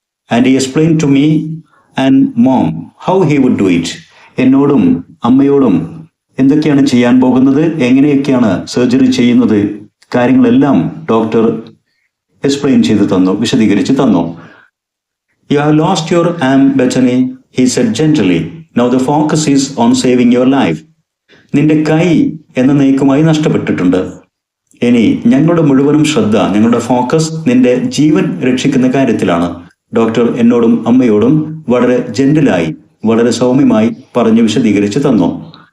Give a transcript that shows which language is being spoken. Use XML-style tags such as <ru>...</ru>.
<en>And he explain to me and mom how he would do it.</en> <ml>എന്നോടും അമ്മയോടും എന്തൊക്കെയാണ് ചെയ്യാൻ പോകുന്നത്, എങ്ങനെയൊക്കെയാണ് സർജറി ചെയ്യുന്നത്, കാര്യങ്ങളെല്ലാം ഡോക്ടർ എക്സ്പ്ലെയിൻ ചെയ്തു തന്നു, വിശദീകരിച്ച് തന്നു.</ml> <en>You have lost your arm, Bethany, he said gently. Now the focus is on saving your life.</en> <ml>നിന്റെ കൈ എന്നേക്കുമായി നഷ്ടപ്പെട്ടിട്ടുണ്ട്. ഇനി ഞങ്ങളുടെ മുഴുവനും ശ്രദ്ധ, ഞങ്ങളുടെ ഫോക്കസ് നിന്റെ ജീവൻ രക്ഷിക്കുന്ന കാര്യത്തിലാണ്. ഡോക്ടർ എന്നോടും അമ്മയോടും വളരെ ജെന്റിലായി, വളരെ സൗമ്യമായി പറഞ്ഞു വിശദീകരിച്ച് തന്നു.</ml>